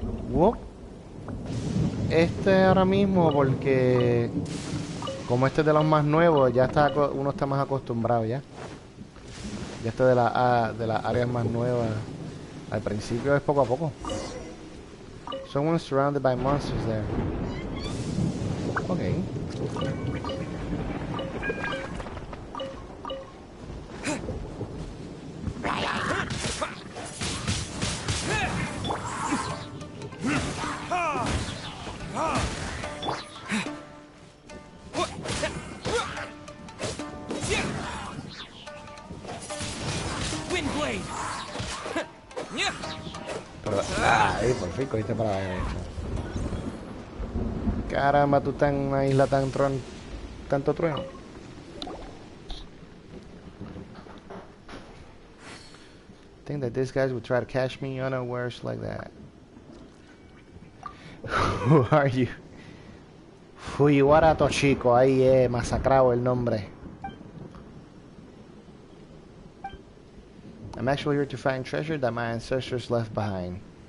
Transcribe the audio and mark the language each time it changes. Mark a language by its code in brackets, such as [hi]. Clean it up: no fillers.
[es] Wow. Este ahora mismo porque como este es de los más nuevos, ya está uno está más acostumbrado ya. Ya este de las áreas más nuevas. Al principio es poco a poco. [en] Someone surrounded by monsters there. Ok. Windblade. [es] Pero, ahí por fin cogiste para la derecha. Caramba, tú estás en una isla tanto trueno. [en] Think that these guys would try to catch me unawares like that. Who are you? [es] Fujiwara Toshiko, ahí masacrado el nombre. [en] I'm actually here to find treasure that my ancestors left behind.